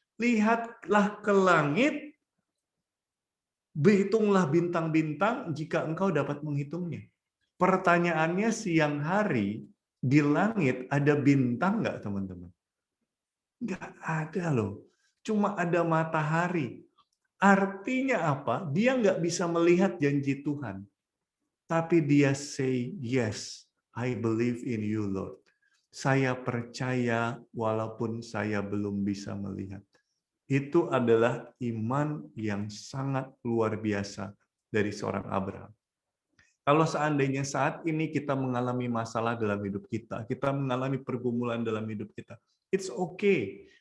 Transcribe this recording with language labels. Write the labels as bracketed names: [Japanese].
[Indonesian] Lihatlah ke langit, berhitunglah bintang-bintang jika engkau dapat menghitungnya. Pertanyaannya siang hari, di langit ada bintang nggak teman-teman? Nggak ada loh. Cuma ada matahari. Artinya apa? Dia nggak bisa melihat janji Tuhan. Tapi dia [English] say, yes, I believe in you, Lord. [Indonesian] Saya percaya walaupun saya belum bisa melihat. Itu adalah iman yang sangat luar biasa dari seorang Abraham. Kalau seandainya saat ini kita mengalami masalah dalam hidup kita mengalami pergumulan dalam hidup kita, [English] it's okay.